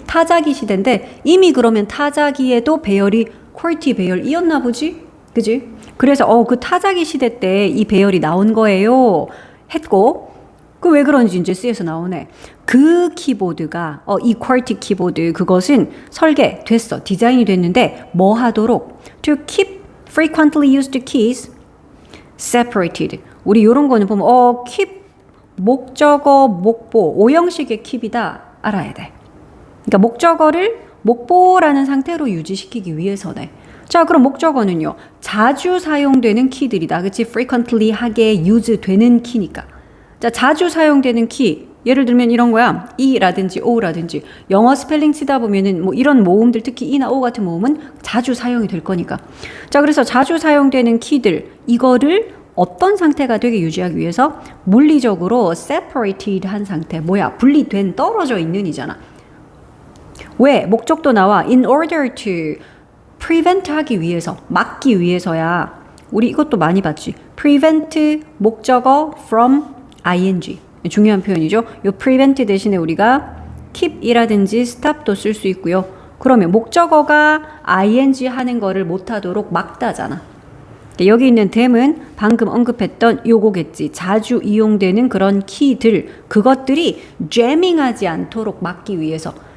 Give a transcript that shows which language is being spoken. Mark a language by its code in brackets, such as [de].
[ko] 타자기 시대인데 이미 그러면 타자기에도 배열이 QWERTY 배열이었나 보지? 그지? 그래서 그 타자기 시대 때 이 배열이 나온 거예요. 했고, 그 왜 그런지 이제 C에서 나오네. 그 키보드가 이 QWERTY 키보드, 그것은 설계됐어. 디자인이 됐는데 뭐 하도록? [en] To keep frequently used keys separated. [ko] 우리 요런 거는 보면 keep, 목적어, 목보, 오형식의 keep이다 알아야 돼. 그러니까 목적어를 목보라는 상태로 유지시키기 위해서네. 자, 그럼 목적어는요. 자주 사용되는 키들이다. 그치? frequently 하게 use 되는 키니까. 자, 자주 사용되는 키, 예를 들면 이런 거야. E라든지 O라든지 영어 스펠링 치다 보면은 뭐 이런 모음들, 특히 E나 O 같은 모음은 자주 사용이 될 거니까. 자, 그래서 자주 사용되는 키들, 이거를 어떤 상태가 되게 유지하기 위해서 물리적으로 separated 한 상태, 뭐야? 분리된, 떨어져 있는 이잖아. 왜? 목적도 나와. In order to prevent 하기 위해서, 막기 위해서야. 우리 이것도 많이 봤지. prevent 목적어 from ing. 중요한 표현이죠. 요 prevent 대신에 우리가 keep이라든지 stop도 쓸 수 있고요. 그러면 목적어가 ing 하는 거를 못하도록 막다잖아. 여기 있는 them은 방금 언급했던 요거겠지. 자주 이용되는 그런 키들, 그것들이 jamming하지 않도록 막기 위해서.